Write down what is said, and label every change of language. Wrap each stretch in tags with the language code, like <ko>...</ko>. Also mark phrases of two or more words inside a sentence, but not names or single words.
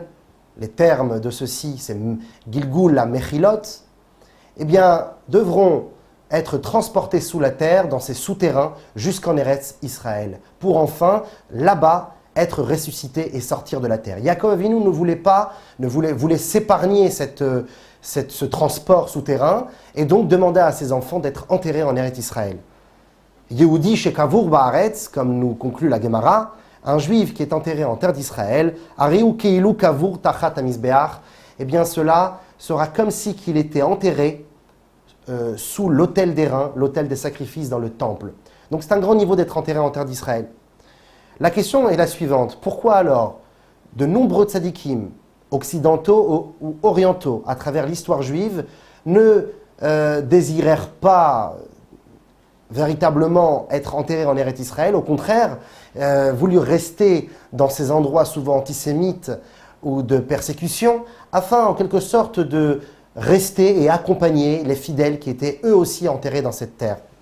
<fr>Les termes de ceci, c'est</fr> <he>גלגול המחילות,</he> <fr>eh bien devront être transportés sous la terre dans ces souterrains jusqu'en Eretz Israël pour enfin là-bas être ressuscité et sortir de la terre. Yaakov Avinu voulait s'épargner ce transport souterrain et donc demanda à ses enfants d'être enterrés en Eretz Israël.</fr> <he>יהודי שקבור בארץ,</he> <fr>comme nous conclut la Gemara, un juif qui est enterré en terre d'Israël,</fr> <he>הריהו כאילו קבור תחת המזבח,</he> <fr>eh bien cela sera comme si qu'il était enterré sous l'autel d'airain, l'autel des sacrifices dans le temple. Donc c'est un grand niveau d'être enterré en terre d'Israël. La question est la suivante. Pourquoi alors de nombreux tzadikim, occidentaux ou orientaux, à travers l'histoire juive, ne désirèrent pas véritablement être enterrés en Eretz Israël, au contraire, voulurent rester dans ces endroits souvent antisémites ou de persécution, afin en quelque sorte de rester et accompagner les fidèles qui étaient eux aussi enterrés dans cette terre.</fr>